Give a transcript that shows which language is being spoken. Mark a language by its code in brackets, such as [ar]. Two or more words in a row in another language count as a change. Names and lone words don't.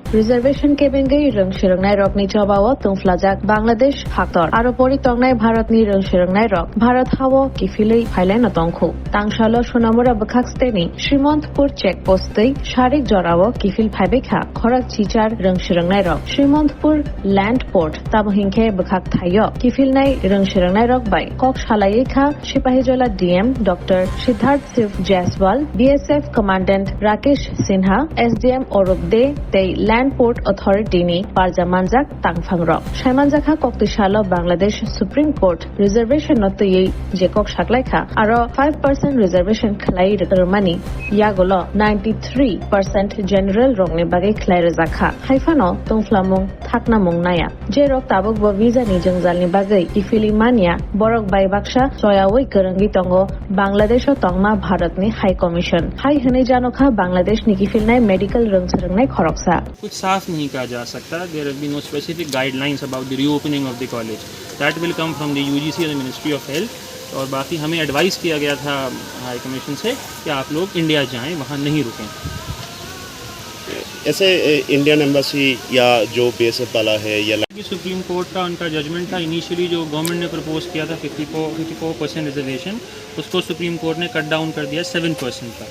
[trp] रिजर्वेशन केबेंगै रंग शिरंगनाय रकनि जबाव तुंफ्लाजाक बांग्लादेश हाक्तर आरो परि तंनाय भारतनि रंग शिरंगनाय रक भारत हावो किफिलै फाइलायनो तंखौ तांशालो सुनामुरा बखाक्सतेनि श्रीमंतपुर चेकपोस्टै शारिक जरावो किफिल फाइबेखा खरक चिचार रंग शिरंगनाय रक श्रीमंतपुर लैंड पोर्ट तामहिंखे बखाक थायो किफिलनाय रंग शिरंगनाय रक बाय कक शालायेखा सिपाहीजला डीएम डॉक्टर सिद्धार्थ शिव जायसवाल बीएसएफ कमांडेंट राकेश सिन्हा एसडीएम अरूप दे तै लैंड पोर्ट अथॉरिटी नि पारजामानजाक तांगफांग रक साइमानजाखा कक्तिशालो बांग्लादेश सुप्रीम कोर्ट रिजर्वेशन नतयै जेकक शाकलायखा आरो 5% रिजर्वेशन खलाई रमानी यागोलो 93% जनरल रंगनि बागै खलाई रजाखा हाइफानो तंफ्लामुं थाकनामुं नाया जे रक ताबक ब वीजा नि जंजालनि बागै इफिली मानिया बरक बाय बाक्सा सयावै करंगी तंगो बांग्लादेश तंगमा भारतनि हाई कमीशन हाई हने जानोखा बांग्लादेश नि किफिलनाय मेडिकल रंगसरंगनाय खरकसा [hi] कुछ साफ नहीं कहा जा सकता. [en] There have been no specific guidelines about the reopening of the college. That will come from the UGC or the Ministry of Health. [hi] और बाकी हमें एडवाइस किया गया था हाई कमीशन से कि आप लोग इंडिया जाएं, वहाँ नहीं रुकें. ऐसे [en] Indian Embassy [hi] या जो बीएसएफ वाला है या सुप्रीम कोर्ट का उनका जजमेंट था. इनिशियली जो गवर्नमेंट ने प्रपोज किया था 54% रिजर्वेशन, उसको सुप्रीम कोर्ट ने [en] cut down [hi] कर दिया 7% पर.